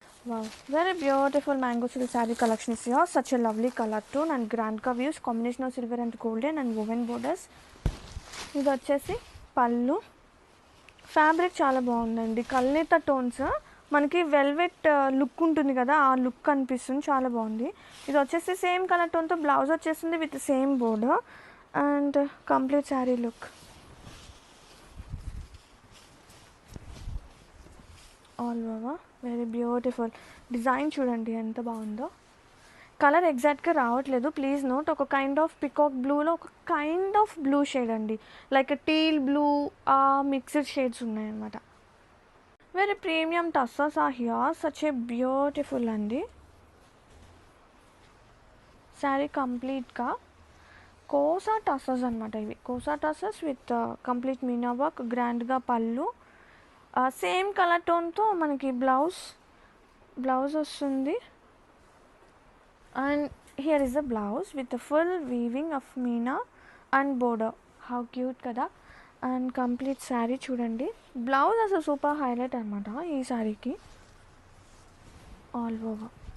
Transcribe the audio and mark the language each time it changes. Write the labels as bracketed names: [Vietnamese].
[English] Wow, very beautiful mango silk saree collection is here. Such a lovely color tone and grand curves, combination of silver and golden and woven borders. [Telugu] ఇది వచ్చేసి పళ్ళు, fabric చాలా బాగుందండి, కల్నేత tones మనకి velvet look ఉంటుంది కదా, ఆ look అనిపిస్తుంది, చాలా బాగుంది. ఇది వచ్చేసి సేమ్ కలర్ టోన్తో బ్లౌజ్ వచ్చేసింది [English] With same border and complete sari look all over. Very beautiful design [Telugu] చూడండి ఎంత బాగుందో. కలర్ ఎగ్జాక్ట్గా రావట్లేదు, [English] Please note. [Telugu] ఒక కైండ్ ఆఫ్ పికాక్ బ్లూలో ఒక కైండ్ ఆఫ్ బ్లూ షేడ్ అండి, లైక్ టీల్ బ్లూ, ఆ మిక్స్డ్ షేడ్స్ ఉన్నాయన్నమాట. [English] Very premium tussars are here, such a beautiful అండి. [Telugu] శారీ కంప్లీట్గా కోసా టస్సర్స్ అనమాట, ఇవి Kosa tussars with complete Meena work, గ్రాండ్గా పళ్ళు, సేమ్ కలర్ టోన్తో మనకి బ్లౌజ్ వస్తుంది. [English] And here is the blouse with the full weaving of meena and border. How cute kada. And complete saree chudandi. Blouse as a super highlight [Telugu] anamata ee saree ki [English] all over.